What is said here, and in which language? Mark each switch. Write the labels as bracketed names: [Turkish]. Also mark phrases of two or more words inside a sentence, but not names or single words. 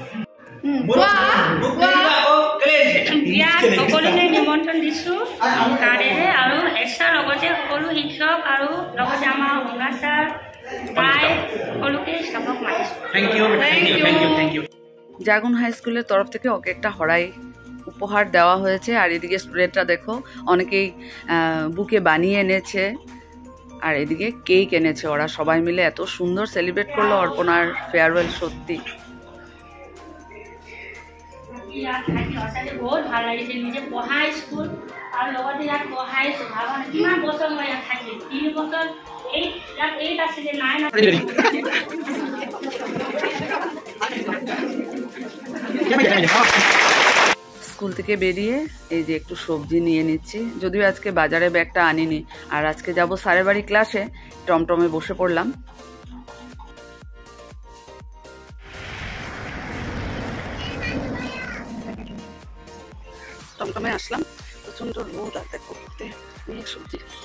[Assamese] বিয়াত সকলোকে নিমন্ত্ৰণ দিছোঁ কাৰণেহে, আৰু এক্সট্ৰা লগতে সকলো শিক্ষক আৰু লগতে আমাৰ গংগা ছাৰ প্ৰায় সকলোকে ষ্টাফক মাতিছোঁ। [Bangla] জাগুন হাই স্কুলের তরফ থেকে ওকে একটা হড়াই উপহার দেওয়া হয়েছে। আর এদিকে স্টুডেন্টরা দেখো অনেকেই বুকে বানিয়ে এনেছে, আর এদিকে কেক এনেছে। ওরা সবাই মিলে এত সুন্দর সেলিব্রেট করলো অর্পণার ফেয়ারওয়েল, সত্যি [Assamese] বহুত ভাল লাগিছে। নিজে পঢ়া স্কুল আৰু লগতে ইয়াত পঢ়াইছোঁ, ভাবা কিমান বছৰ মই ইয়াত থাকিম, 3 বছৰ ইয়াত আছিলে, নাই [Bangla] স্কুল থেকে বেরিয়ে এই যে একটু সবজি নিয়ে নিচ্ছি, যদিও আজকে বাজারে ব্যাগটা আনিনি। আর আজকে যাব স্যারের বাড়ি ক্লাসে, টমটমে বসে পড়লাম। টমটমে আসলাম, প্রচন্ড রোদ, আর দেখো অনেক সবজি।